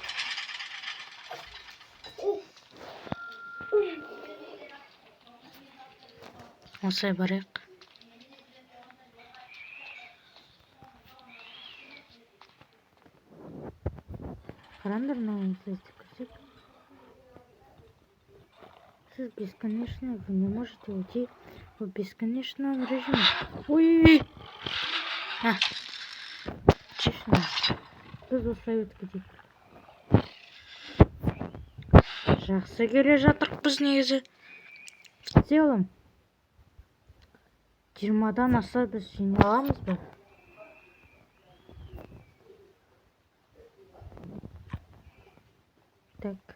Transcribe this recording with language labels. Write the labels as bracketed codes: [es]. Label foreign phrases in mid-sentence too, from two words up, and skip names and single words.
[kk] Осылай барайық. Қараңдар, мынаны осылай көрсек. [ru] Сіз бесконечно, вы не можете уйти в бесконечном режиме. Ой! Честно. [kk] Біз осылай өтіп кетейік. Жақсы келе жатырық біз негізі. [ru] В целом [kk] 20-дан аса біз жеңе аламыз ба? Так.